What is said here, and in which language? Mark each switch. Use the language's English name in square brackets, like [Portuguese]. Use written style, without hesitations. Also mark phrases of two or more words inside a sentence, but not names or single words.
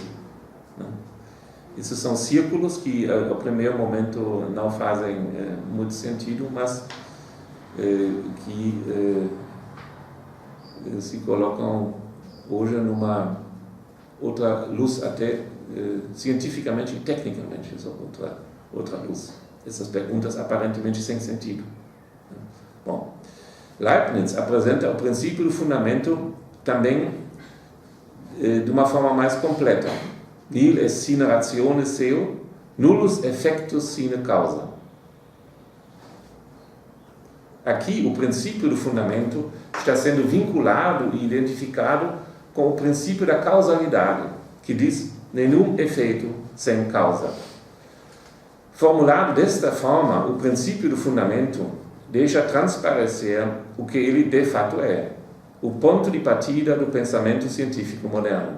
[Portuguese] Esses são círculos que, ao primeiro momento, não fazem muito sentido, mas que se colocam hoje numa outra luz, até cientificamente e tecnicamente, outra luz. Essas perguntas aparentemente sem sentido. Bom, Leibniz apresenta o princípio do fundamento também de uma forma mais completa. [Latin] Nihil est sine ratione seu, nullus effectus sine causa. [Portuguese] Aqui, o princípio do fundamento está sendo vinculado e identificado com o princípio da causalidade, que diz nenhum efeito sem causa. Formulado desta forma, o princípio do fundamento deixa transparecer o que ele de fato é, o ponto de partida do pensamento científico moderno.